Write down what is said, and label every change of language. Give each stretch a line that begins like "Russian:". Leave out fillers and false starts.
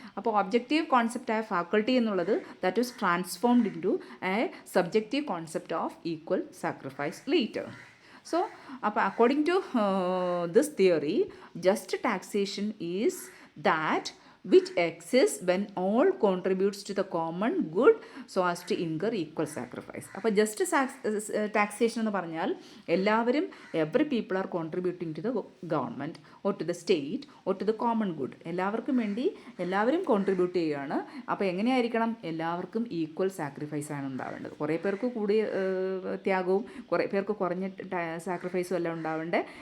Malayalam: അപ്പോൾ objective കോൺസെപ്റ്റായ faculty എന്നുള്ളത്
English: That was transformed into a subjective concept of equal sacrifice later. So, according to this theory, just taxation is that which exists when all contributes to the common good so as to incur equal sacrifice.
Malayalam: അപ്പോൾ just taxation എന്ന് പറഞ്ഞാൽ എല്ലാവരും
English: Every people are contributing to the government or to the state or to the common good.
Malayalam: എല്ലാവർക്കും വേണ്ടി എല്ലാവരും contribute ചെയ്യുകയാണ്. അപ്പോൾ എങ്ങനെയായിരിക്കണം? എല്ലാവർക്കും ഈക്വൽ സാക്രിഫൈസ് ആണ് ഉണ്ടാവേണ്ടത്. കുറേ പേർക്ക് കൂടിയ ത്യാഗവും കുറേ പേർക്ക് കുറഞ്ഞ സാക്രിഫൈസും എല്ലാം ഉണ്ടാവേണ്ടത്.